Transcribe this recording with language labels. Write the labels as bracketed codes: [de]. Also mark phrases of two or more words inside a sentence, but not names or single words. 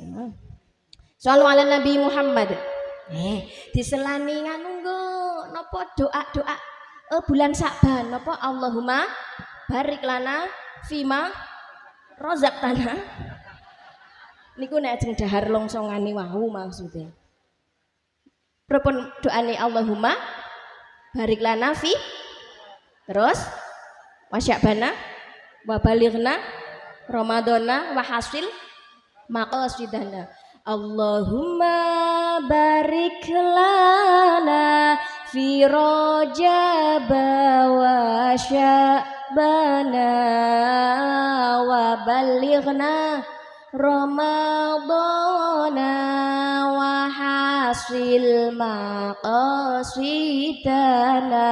[ar] صلوا على النبي محمد. [jv] Diselani nganu nggo napa doa-doa bulan Sa'ban napa [ar] اللهم بارك لنا فيما رزقتنا. [jv] Niku nek ajeng dahar longsongane wau maksude. Pripun doane [ar] اللهم بارك لنا في [jv] terus [ar] وشعبان وبلغنا رمضان وحصل مقاصدنا. اللهم بارك لنا في رجب وشعبان وبلغنا رمضان وحصل مقاصدنا.